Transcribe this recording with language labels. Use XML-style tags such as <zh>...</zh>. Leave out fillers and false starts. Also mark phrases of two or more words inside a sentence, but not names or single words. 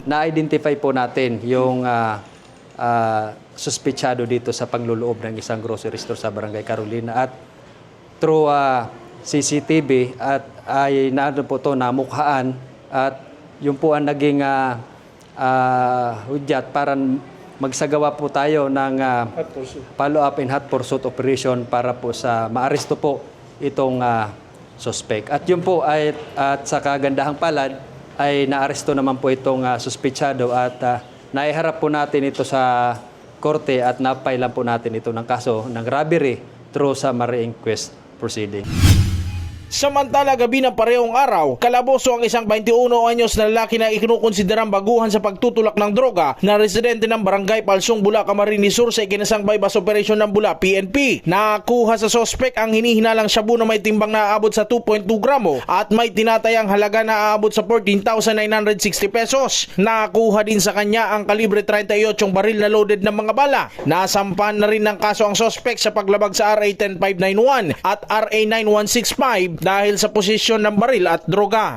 <tl>Na-identify po natin yung suspitsado dito sa pangluloob ng isang grocery store sa Barangay Carolina at</tl> <en>through CCTV</en> <tl>at ay naano po to namukhaan at yung po ang naging hudyat para magsagawa po tayo ng</tl> <en>follow-up and hot pursuit operation</en> <tl>para po sa maaresto po itong suspect. At yun po ay at sa kagandahang palad ay naaresto naman po itong suspitsado at naiharap po natin ito sa korte at napailan po natin ito ng kaso ng</tl> <en>robbery through summary inquest proceeding.</en> <tl>Samantala, gabi ng parehong araw, kalaboso ang isang 21 anyos na lalaki na ikinukonsiderang baguhan sa pagtutulak ng droga na residente ng Barangay Palsong, Bula, Camarines Sur sa ikinasang</tl> <en>bypass operation</en> <tl>ng Bula, PNP. Nakuha sa sospek ang hinihinalang shabu na may timbang na aabot sa 2.2 gramo at may tinatayang halaga na aabot sa 14,960 pesos. Nakuha din sa kanya ang kalibre 38 baril na loaded ng mga bala. Nasampan na rin ng kaso ang sospek sa paglabag sa RA 10591 at RA 9165 dahil sa posisyon ng baril at droga.</tl>